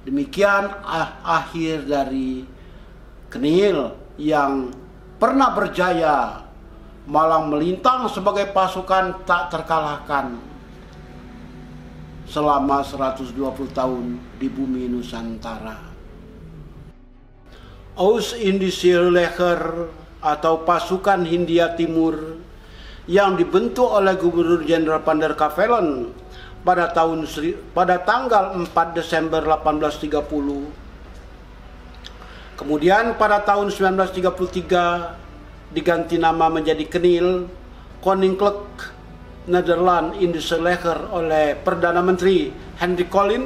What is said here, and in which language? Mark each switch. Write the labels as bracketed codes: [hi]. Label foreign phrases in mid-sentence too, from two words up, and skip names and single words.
[id] Demikian akhir dari Kenil yang pernah berjaya malang melintang sebagai pasukan tak terkalahkan selama 120 tahun di bumi Nusantara. Oost-Indische-Leger atau pasukan Hindia Timur yang dibentuk oleh Gubernur Jenderal Van der Kavelen pada tanggal 4 Desember 1830. Kemudian pada tahun 1933 diganti nama menjadi Kenil Koninklijk Nederland Indische Leger oleh Perdana Menteri Hendrik Collin.